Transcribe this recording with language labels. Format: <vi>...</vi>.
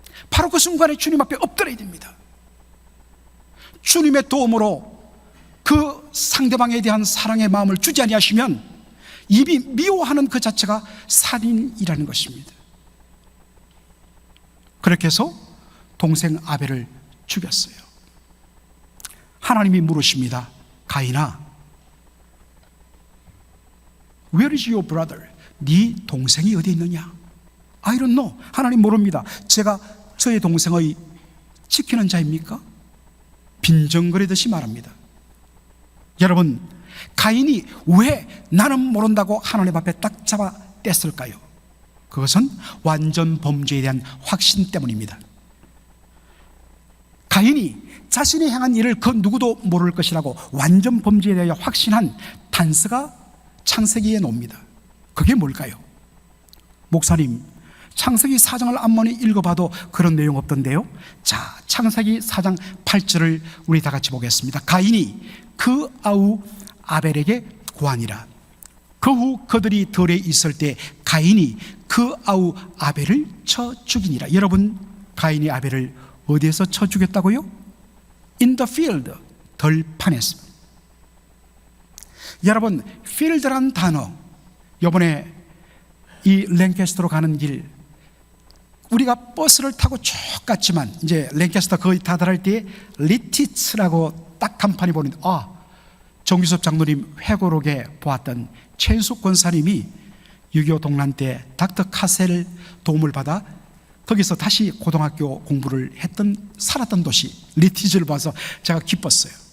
<ko>바로 그 순간에 주님 앞에 엎드려야 됩니다. 주님의 도움으로 그 상대방에 대한 사랑의 마음을 주지 아니하시면 입이 미워하는 그 자체가 살인이라는 것입니다. 그렇게 해서 동생 아벨을 죽였어요. 하나님이 물으십니다.</ko> <en>가인아, Where is your brother?</en> <ko>네 동생이 어디 있느냐?</ko> <en>I don't know.</en> <ko>하나님 모릅니다. 제가 저의 동생의 지키는 자입니까? 빈정거리듯이 말합니다. 여러분, 가인이 왜 나는 모른다고 하나님 앞에 딱 잡아 뗐을까요? 그것은 완전 범죄에 대한 확신 때문입니다. 가인이 자신이 행한 일을 그 누구도 모를 것이라고 완전 범죄에 대하여 확신한 단서가 창세기에 나옵니다. 그게 뭘까요? 목사님, 창세기 4장을 암만히 읽어봐도 그런 내용 없던데요. 자, 창세기 4장 8절을 우리 다 같이 보겠습니다. 가인이 그 아우 아벨에게 고하니라. 그 후 그들이 들에 있을 때 가인이 그 아우 아벨을 쳐 죽이니라. 여러분, 가인이 아벨을 어디에서 쳐 죽였다고요?</ko> <en>In the field,</en> <ko>들판에서. 여러분, field란 단어, 이번에 이 랭캐스터로 가는 길, 우리가 버스를 타고 쭉 갔지만 이제 랭캐스터 거의 다다를 때 리티츠라고 딱 간판이 보는데, 정규섭 장로님 회고록에 보았던 최인숙 권사님이 6.25 동란 때 닥터 카셀 도움을 받아 거기서 다시 고등학교 공부를 했던, 살았던 도시 리티즈를 봐서 제가 기뻤어요.</ko>